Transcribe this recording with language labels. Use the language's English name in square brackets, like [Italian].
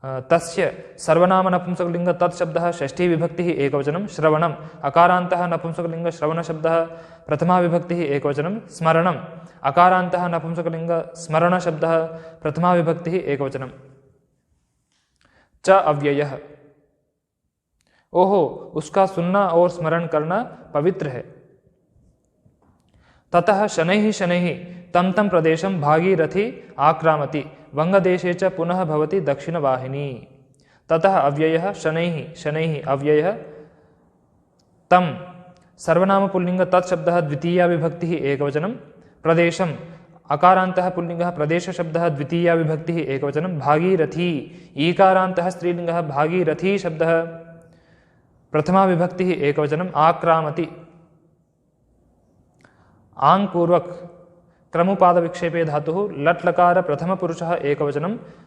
[Sanskrit] तस्य सर्वनाम नपुंसकलिङ्ग तत् शब्दः षष्ठी विभक्तिः एकवचनं श्रवणम् अकारान्तः नपुंसकलिङ्ग श्रवण शब्दः प्रथमा विभक्तिः एकवचनं स्मरणम् अकारान्तः नपुंसकलिङ्ग स्मरण शब्दः प्रथमा विभक्तिः एकवचनं च अव्ययः। [Hindi] ओहो उसका सुनना और स्मरण करना पवित्र है। [Sanskrit] ततः शनैः शनैः तं तं प्रदेशं भागीरथी आक्रामति वंगदेशे च पुनः भवति दक्षिणवाहिनी। ततः अव्ययः शनैः शनैः अव्ययः तं सर्वनाम पुल्लिङ्ग तत् शब्दः द्वितीया विभक्तिः एकवचनं प्रदेशम् अकारान्तः पुल्लिङ्गः प्रदेश शब्दः द्वितीया विभक्तिः एकवचनं भागीरथी ईकारान्तः स्त्रीलिङ्गः भागीरथी शब्दः प्रथमा विभक्तिः एकवचनं आक्रामति आङ् पूर्वक क्रमुपाद विक्षेपे धातुः लट् लकार प्रथम पुरुषः एकवचनं